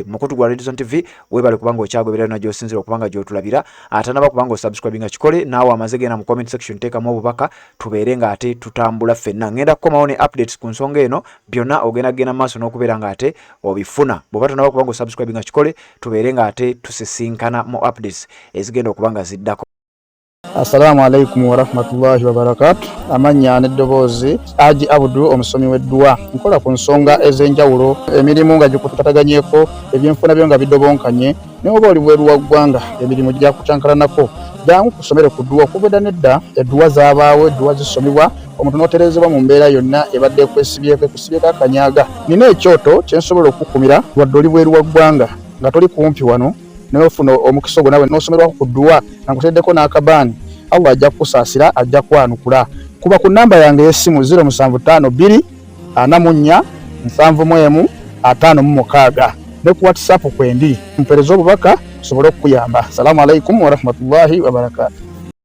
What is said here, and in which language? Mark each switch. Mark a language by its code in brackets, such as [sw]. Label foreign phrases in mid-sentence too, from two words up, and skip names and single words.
[lg] Mukutu gwa Redison TV webale kubanga okyagoberera na gy'osinzira okubanga gy'otulabira, ate naba kubanga osubscribe nga kikole naawe amaze genda mu [en] comment section [lg] teekamu obubaka tubeere nga ate tutambula ffenna. Ngenda kukomawo ne updates ku nsonga eno, byonna ogenda genda maaso n'okubeera nga ate obifuna. Bw'oba tonaba kubanga osubscribe nga kikole tubeere nga ate tusisinkana mu updates ezigenda okubanga ziddako. [ar] السلام عليكم ورحمة الله وبركاته. [lg] Amanya n'eddoboozi Haji Abdul omusomi w'edduwa. Nkola ku nsonga ez'enjawulo, emirimu nga gikutataganyeko, ebyenfuna byo nga bidobonkanye, ne oba oli bweru wa ggwanga emirimu gya kucankalanako. Jangu kusomere ku dduwa okuva nedda edduwa zaabaawo, edduwa zisomibwa omuntu n'oterezebwa mu mbeera yonna ebadde ekwesibyeko akanyaga. Nina ekyoto kye nsobola okukumira wadde oli bweru wa ggwanga nga toli kumpi wano n'ofuna omukisa ogwo nawe n'osomerwako ku dduwa nga nkuteddeko n'akabaani. Allah ajja kukusaasira, ajja kwanukula. Kuba ku namba yange y'essimu 0752 44 71 56 ne ku WhatsApp kwendi mpereza obubaka sobole okukuyamba. [ar] السلام عليكم ورحمة الله وبركاته.